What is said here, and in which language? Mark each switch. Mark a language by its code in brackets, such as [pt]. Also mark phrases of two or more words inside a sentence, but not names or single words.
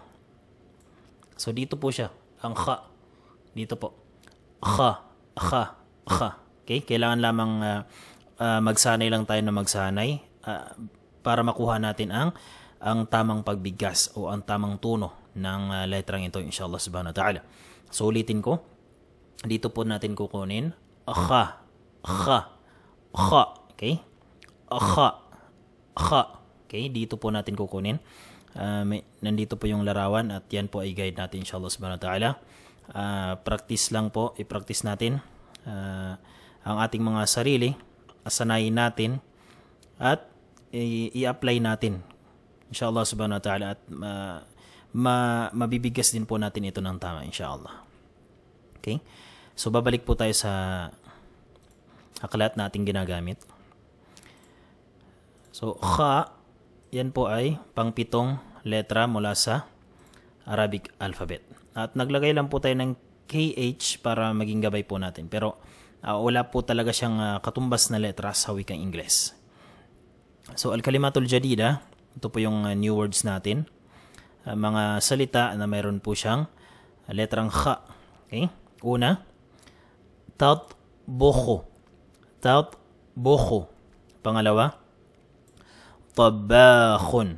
[tl] So dito po siya, ang kha. Dito po. Kha, kha, kha. Okay? Kailangan lamang magsanay lang tayo na magsanay para makuha natin ang tamang pagbigas o ang tamang tono ng letrang ito [ar] إن شاء الله سبحانه وتعالى. [tl] So ulitin ko. Dito po natin kukunin kha, kha, kha. Okay? Kha, kha. Okay? Dito po natin kukunin. Nandito po yung larawan at yan po ay guide natin [ar] إن شاء الله سبحانه وتعالى. [tl] Practice lang po, i-practice natin ang ating mga sarili, asanayin natin at i-apply natin [ar] إن شاء الله سبحانه وتعالى [tl] at mabibigas din po natin ito ng tama inshallah. Okay? So babalik po tayo sa aklat na ating ginagamit. So kha, yan po ay pang-pitong letra mula sa [en] Arabic alphabet. [tl] At naglagay lang po tayo ng KH para maging gabay po natin. Pero wala po talaga siyang katumbas na letra sa wikang Ingles. So, [ar] الكلمة الجديدة, [tl] ito po yung [en] new words [tl] natin. Mga salita na mayroon po siyang letrang kha. Okay? Una, tatbukhu. Tatbukhu. Pangalawa, tabakhun.